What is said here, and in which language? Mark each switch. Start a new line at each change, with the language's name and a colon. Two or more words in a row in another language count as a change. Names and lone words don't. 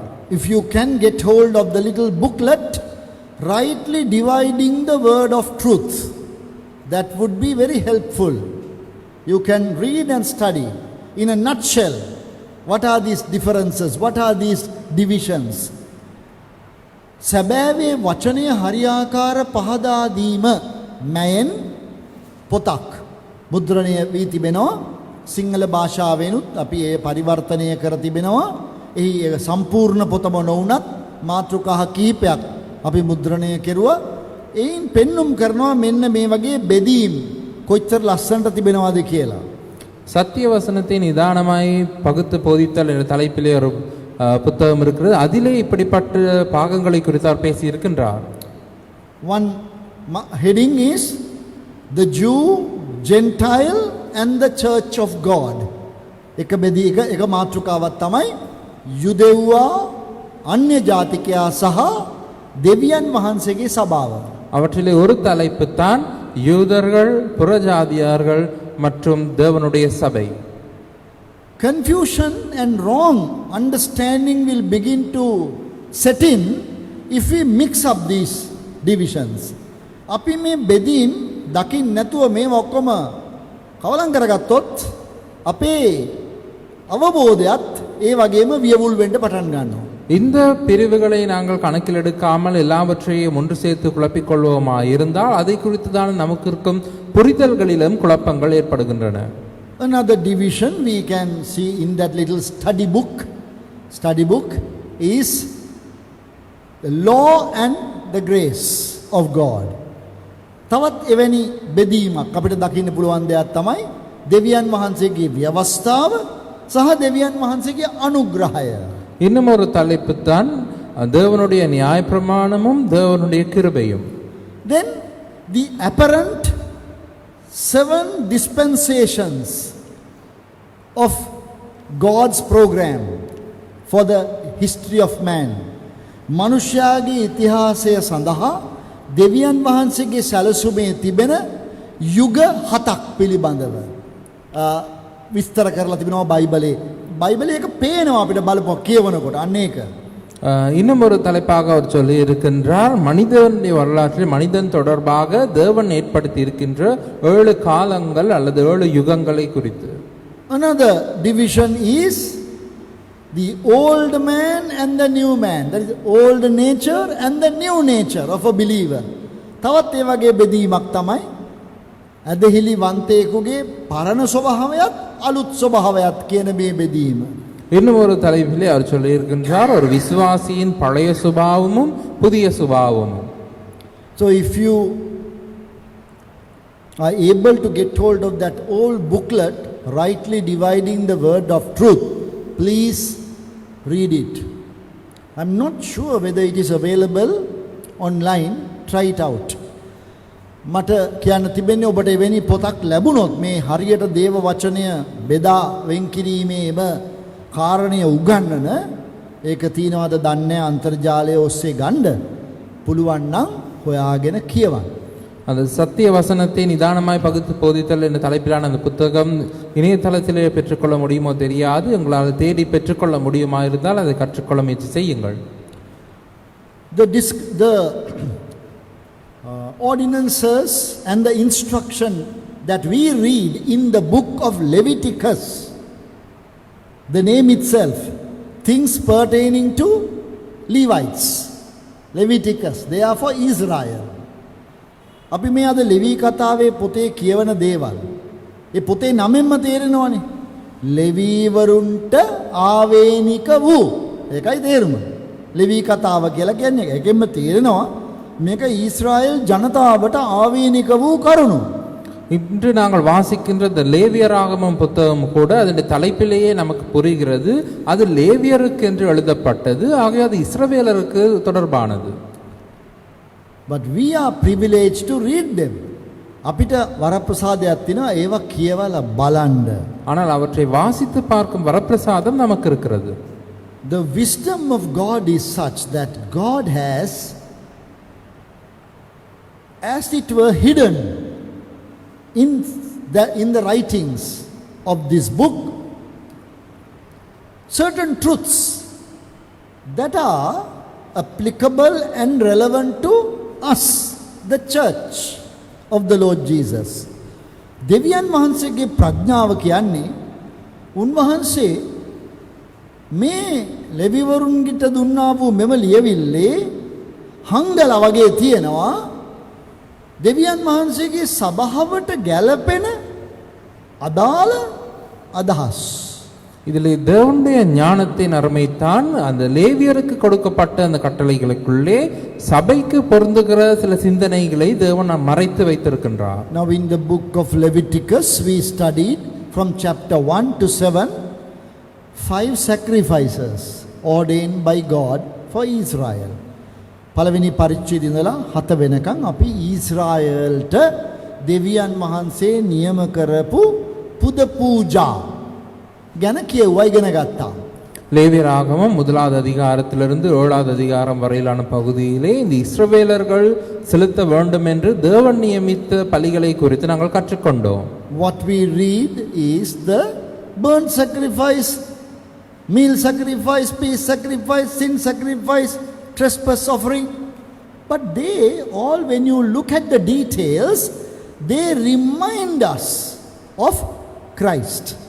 English: If you can get hold of the little booklet, rightly dividing the word of truth, that would be very helpful. You can read and study in a nutshell. What are these differences? What are these divisions?
Sinhala: සැබෑවේ වචනය හරියාකාර පහදා දීම මයෙන් පොතක් මුද්‍රණය වී තිබෙනවා. සිංහල භාෂාවෙනුත් අපි ඒ පරිවර්තනය කර තිබෙනවා. එහි සම්පූර්ණ පොතම නොවුනත් මාතෘකා කිහිපයක් අපි මුද්‍රණය කෙරුවා. එයින් පෙන්눔 කරනවා මෙන්න මේ වගේ බෙදීම් කොච්චර ලස්සනට තිබෙනවද කියලා.
Tamil: சத்திய வசனத்தை நிதானமாய் பகுத்து போதித்தல் என்ற தலைப்பிலே ஒரு புத்தகம் இருக்கிறது. அதிலே இப்படிப்பட்ட பாகங்களை குறித்து அவர் பேசி இருக்கின்றார்.
English: One heading is the Jew, Gentile and the Church of God.
Sinhala: එක මාතෘකාවක් තමයි යුදෙව්වා අන්‍ය ජාතිකයා සහ දෙවියන් වහන්සේගේ සභාව.
Tamil: அவற்றிலே ஒரு தலைப்பு தான் யூதர்கள், புறஜாதியார்கள் மற்றும் தேவனுடைய சபை.
English: Confusion and wrong understanding will begin to set in if we mix up these divisions.
Sinhala: අපි මේ බෙදීම් දකින්න නැතුව මේ ඔක්කොම කවලම් කරගත්තොත් අපේ අවබෝධයත් ඒ වගේම වියවුල් වෙන්න පටන් ගන්නවා.
Tamil: இந்த பிரிவுகளை நாங்கள் கணக்கில் எடுக்காமல் எல்லாவற்றையும் ஒன்று சேர்த்து குழப்பிக் கொள்வோமா இருந்தால் அதை குறித்து தான் நமக்கு இருக்கும் புரிதல்களிலும் குழப்பங்கள் ஏற்படுகின்றன.
English: Another division we can see in that little study book. Study book is the law and the grace of God.
Sinhala: තවත් එවැනි බෙදීමක් අපිට දකින්න පුළුවන් දෙයක් තමයි දෙවියන් වහන්සේගේ ව්‍යවස්ථාව සහ දෙවියන් වහන්සේගේ අනුග්‍රහය.
Tamil: இன்னும் ஒரு தலைப்பு தான் தேவனுடைய நியாயப்பிரமாணமும் தேவனுடைய கிருபையும்.
English: Then the apparent 7 dispensations of God's program for the history of man.
Sinhala: මනුෂ්‍යයාගේ ඉතිහාසය සඳහා දෙවියන් වහන්සේගේ සැලසුමේ තිබෙන යුග 7ක් පිළිබඳව විස්තර කරලා තිබෙනවා බයිබලයේ. බයිබලයේ එක පේනවා අපිට බලපුවා කියවනකොට අන්න ඒක.
Tamil: இன்னும் ஒரு தலைப்பாக அவர் சொல்லி இருக்கின்றார், மனிதனுடைய வரலாற்றில் மனிதன் தொடர்பாக தேவன் ஏற்படுத்தி இருக்கின்ற 7 காலங்கள் அல்லது 7 யுகங்களை குறித்து.
English: Another division is the old man and the new man. That is old nature and the new nature of a believer.
Sinhala: තවත් ඒ වගේ බෙදීමක් තමයි ඇදහිලි වන්තයෙකුගේ පරණ ස්වභාවයත් අලුත් ස්වභාවයත් කියන මේ බෙදීම.
Tamil: இன்னும் ஒரு தலைப்பிலே அவர் சொல்லி இருக்கின்றார், ஒரு விசுவாசியின் பழைய சுபாவமும் புதிய சுபாவமும்.
English: So if you are able to get hold of that old booklet, rightly dividing the word of truth, please read it. I'm not sure whether it is available online. Try it out.
Sinhala: මට කියන්න තිබෙන්නේ ඔබට එවැනි පොතක් ලැබුණොත් මේ හරියට දේව වචනය බෙදා වෙන් කිරීමේම කාරණය උගන්වන ඒක තියනවාද දන්නේ අන්තර්ජාලය ඔස්සේ ගන්න පුළුවන් නම් හොයාගෙන කියවන්න.
Tamil: அந்த சத்திய வசனத்தை நிதானமாய் பகுத்து போதித்தல் என்ற தலைப்பிலான அந்த புத்தகம் இணையதளத்திலே பெற்றுக்கொள்ள முடியுமோ தெரியாது. உங்களால் தேடி பெற்றுக்கொள்ள முடியுமா இருந்தால் அதை கற்றுக்கொள்ள முயற்சி செய்யுங்கள்.
English: The ordinances and the instruction that we read in the book of Leviticus, the name itself, things pertaining to Levites. Leviticus, they are for Israel.
Sinhala: අපි මේ අද ලෙවී කතාවේ පොතේ කියවන දේවල් ඒ පොතේ නමෙන්ම තේරෙනවනේ ලෙවීවරුන්ට ආවේනික වූ ඒකයි තේරුම ලෙවී කතාව කියලා කියන්නේ ඒකෙන්ම තේරෙනවා මේක ඊශ්‍රායෙල් ජනතාවට ආවේනික වූ කරුණු.
Tamil: இன்று நாங்கள் வாசிக்கின்ற இந்த லேவியராகமம் புத்தகம் கூட அதனுடைய தலைப்பிலேயே நமக்கு புரிகிறது, அது லேவியருக்கு என்று எழுதப்பட்டது, ஆகவே அது இஸ்ரவேலருக்கு தொடர்பானது.
English: But we are privileged to read them.
Sinhala: අපිට වරප්‍රසාදයක් තියෙනවා ඒවා කියවලා බලන්න.
Tamil: ஆனால் அவற்றை வாசித்து பார்க்கும் வரப்பிரசாதம் நமக்கு இருக்கிறது.
English: The wisdom of God is such that God has as it were hidden in the writings of this book certain truths that are applicable and relevant to us, the church of the Lord Jesus.
Sinhala: දෙවියන් වහන්සේගේ ප්‍රඥාව කියන්නේ උන්වහන්සේ මේ ලෙවිවරුන්ගිට දුන්නා වූ මෙම ලියවිල්ලේ හංගල වගේ තියෙනවා දෙවියන් වහන්සේගේ සභාවට ගැලපෙන අදාළ අදහස්.
Tamil: இதில் தேவனுடைய ஞானத்தின் அருமைத்தான் அந்த லேவியருக்கு கொடுக்கப்பட்ட அந்த கட்டளைகளுக்குள்ளே சபைக்கு பொருந்துகிற சில சிந்தனைகளை தேவன் மறைத்து வைத்திருக்கின்றார்.
English: Now in the book of Leviticus we studied from chapter 1 to 7 5 sacrifices ordained by God for Israel.
Sinhala: පළවෙනි පරිච්ඡේදය ඉඳලා 7 වෙනකන් අපි ඊශ්‍රායල්ට දෙවියන් වහන්සේ නියම කරපු පුද පූජා ගැන කියුවා ඉගෙන ගත්තා.
Tamil: லேவியராகமம் 1வது அதிகாரத்திலிருந்து 7வது அதிகாரம் வரையிலான பகுதியிலே இந்த இஸ்ரவேலர்கள் செலுத்த வேண்டும் என்று தேவன் நியமித்த பலிகளை குறித்து நாங்கள் கற்றுக்கொண்டோம்.
English: What we read is the burnt sacrifice, meal sacrifice, peace sacrifice, sin sacrifice, trespass offering. But they all, when you look at the details, they remind us of Christ.